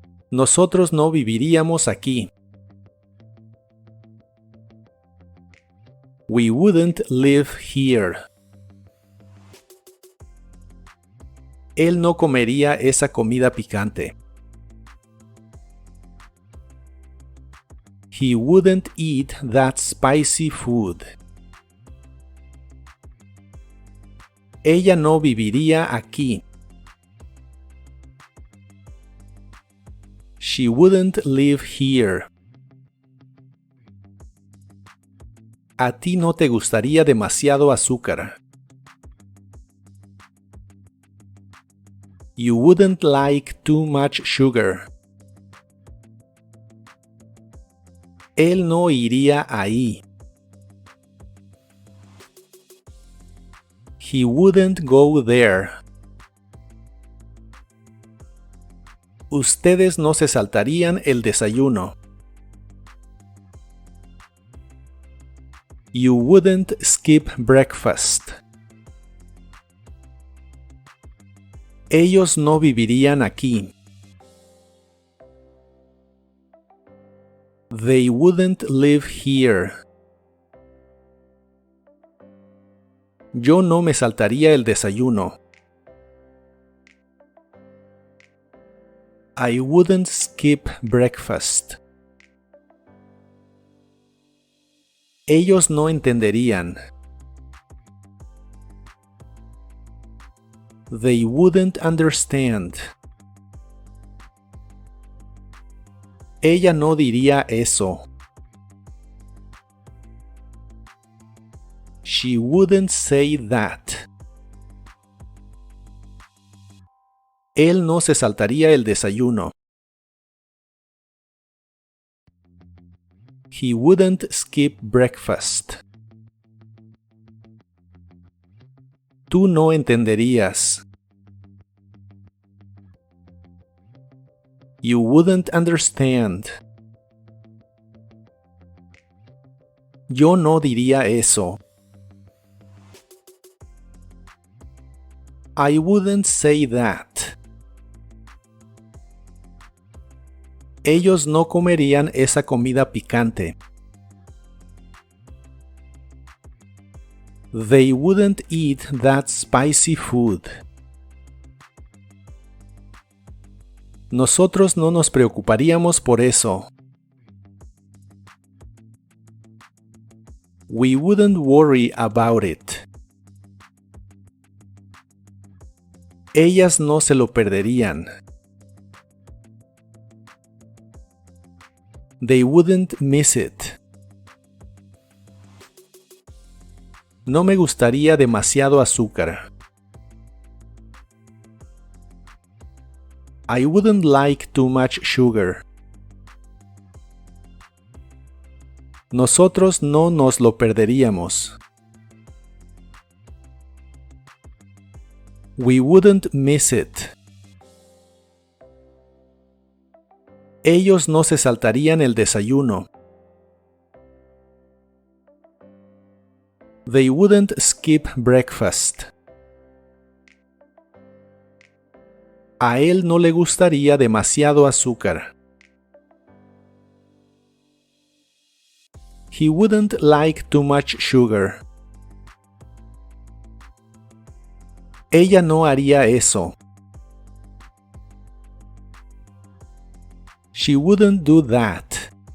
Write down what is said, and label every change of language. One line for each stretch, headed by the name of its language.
Spanish: Nosotros no viviríamos aquí.
English: We wouldn't live here.
Spanish: Él no comería esa comida picante.
English: He wouldn't eat that spicy food.
Spanish: Ella no viviría aquí.
English: She wouldn't live here.
Spanish: A ti no te gustaría demasiado azúcar.
English: You wouldn't like too much sugar.
Spanish: Él no iría ahí.
English: He wouldn't go there.
Spanish: Ustedes no se saltarían el desayuno.
English: You wouldn't skip breakfast.
Spanish: Ellos no vivirían aquí.
English: They wouldn't live here.
Spanish: Yo no me saltaría el desayuno.
English: I wouldn't skip breakfast.
Spanish: Ellos no entenderían.
English: They wouldn't understand.
Spanish: Ella no diría eso.
English: She wouldn't say that.
Spanish: Él no se saltaría el desayuno.
English: He wouldn't skip breakfast.
Spanish: Tú no entenderías.
English: You wouldn't understand.
Spanish: Yo no diría eso.
English: I wouldn't say that.
Spanish: Ellos no comerían esa comida picante.
English: They wouldn't eat that spicy food.
Spanish: Nosotros no nos preocuparíamos por eso.
English: We wouldn't worry about it.
Spanish: Ellas no se lo perderían.
English: They wouldn't miss it.
Spanish: No me gustaría demasiado azúcar.
English: I wouldn't like too much sugar.
Spanish: Nosotros no nos lo perderíamos.
English: We wouldn't miss it.
Spanish: Ellos no se saltarían el desayuno.
English: They wouldn't skip breakfast.
Spanish: A él no le gustaría demasiado azúcar.
English: He wouldn't like too much sugar.
Spanish: Ella no haría eso.
English: She wouldn't do that.